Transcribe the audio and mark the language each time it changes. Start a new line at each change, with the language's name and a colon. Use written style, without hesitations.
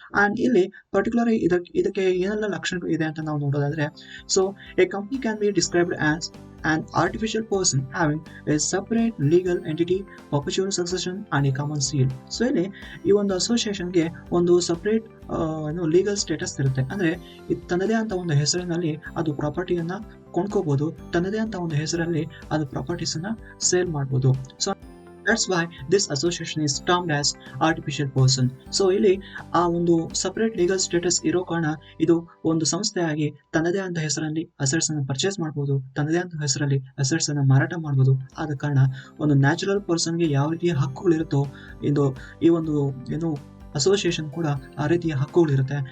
English: and
Kannada: ಇಲ್ಲಿ particular ಇದಕ್ಕೆ ಏನೆಲ್ಲ ಲಕ್ಷಣಗಳು ಇದೆ ಅಂತ ನಾವು ನೋಡೋದಾದ್ರೆ,
English: So a company can be described as an artificial person having a separate legal entity, perpetual succession and a common seal.
Kannada: So ಇಲ್ಲಿ ಈ ಒಂದು ಅಸೋಸಿಯೇಷನ್ಗೆ ಒಂದು ಸಪರೇಟ್ ಲೀಗಲ್ ಸ್ಟೇಟಸ್ ಇರುತ್ತೆ, ಅಂದ್ರೆ ತನ್ನದೇ ಅಂತ ಒಂದು ಹೆಸರಿನಲ್ಲಿ ಅದು ಪ್ರಾಪರ್ಟಿಯನ್ನ ಕೊಂಡ್ಕೋಬಹುದು, ತನ್ನದೇ ಅಂತ ಒಂದು ಹೆಸರಲ್ಲಿ ಅದು ಪ್ರಾಪರ್ಟೀಸ್ ಅನ್ನ ಸೇಲ್ ಮಾಡಬಹುದು.
English: So that's why this association is termed as artificial person.
Kannada: So ಇಲ್ಲಿ ಆ ಒಂದು ಸಪರೇಟ್ ಲೀಗಲ್ ಸ್ಟೇಟಸ್ ಇರೋ ಕಾರಣ ಇದು ಒಂದು ಸಂಸ್ಥೆಯಾಗಿ ತನ್ನದೇ ಅಂತ ಹೆಸರಲ್ಲಿ ಅಸೆಟ್ಸ್ ಅನ್ನು ಪರ್ಚೇಸ್ ಮಾಡಬಹುದು, ತನ್ನದೇ ಅಂತ ಹೆಸರಲ್ಲಿ ಅಸೆಟ್ಸ್ ಅನ್ನು ಮಾರಾಟ ಮಾಡಬಹುದು. ಆದ ಕಾರಣ ಒಂದು ನ್ಯಾಚುರಲ್ ಪರ್ಸನ್ಗೆ ಯಾವ ರೀತಿಯ ಹಕ್ಕುಗಳಿರುತ್ತೋ ಈ ಒಂದು ಅಸೋಸಿಯೇಷನ್ ಕೂಡ ಆ ರೀತಿಯ ಹಕ್ಕುಗಳಿರುತ್ತೆ.